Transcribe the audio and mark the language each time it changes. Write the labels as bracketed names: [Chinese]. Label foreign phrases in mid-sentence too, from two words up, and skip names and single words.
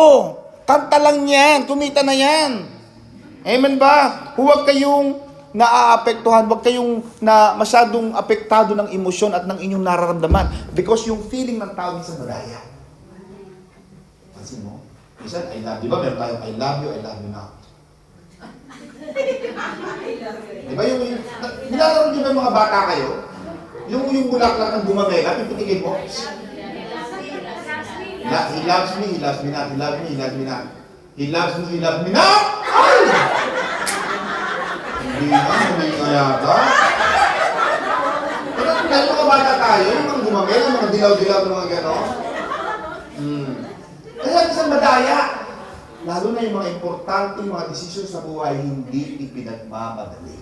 [Filipino] Kanta lang yan. Kumita na yan. Amen ba? Huwag kayong naaapektuhan. Huwag kayong masyadong apektado ng emosyon at ng inyong nararamdaman. Because yung feeling ng tao minsan madaya. Pansin mo? Minsan, [English] I love you. [Filipino] Di ba meron tayong [English] I love you not. [Filipino] Di ba yung nilalaro niyo ba yung mga bata kayo? Yung bulaklak ng gumamela, pipitigin mo. [English] He loves me not. He loves me not. He loves me not. Ay! [Filipino] Hindi nga yata. Pero mga bata tayo, yung mga gumamela, mga dilaw-dilaw, mga gano'n. Kaya isang madaya. Lalo na yung mga importante, mga desisyon sa buhay, hindi ipinagmamadali.